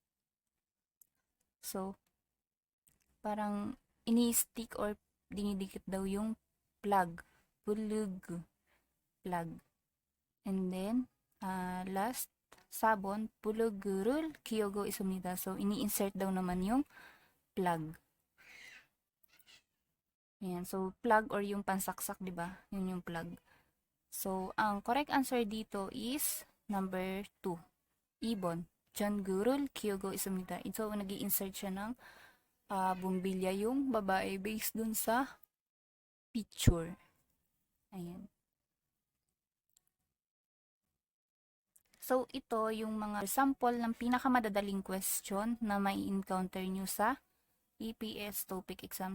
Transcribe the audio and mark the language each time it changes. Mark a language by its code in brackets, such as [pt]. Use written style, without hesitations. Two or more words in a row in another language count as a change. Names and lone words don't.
[tl] So, parang ini-stick or dinidikit daw yung plug. Bulug. Plug. [en] And then, [ko] last, 사번, 플러그를 끼우고 있습니다. [tl] So, ini-insert daw naman yung plug. Ayan. So, plug or yung pansaksak, di ba? Yun yung plug. So, ang [en] correct answer [tl] dito is number 2. Ibon. [ko] 전구를 키우고 있습니다. [tl] So, nag-i-insert siya ng bumbilya yung babae based dun sa picture. Ayan. So, So, ito yung mga sample ng pinakamadadaling question na may encounter nyo sa EPS topic exam.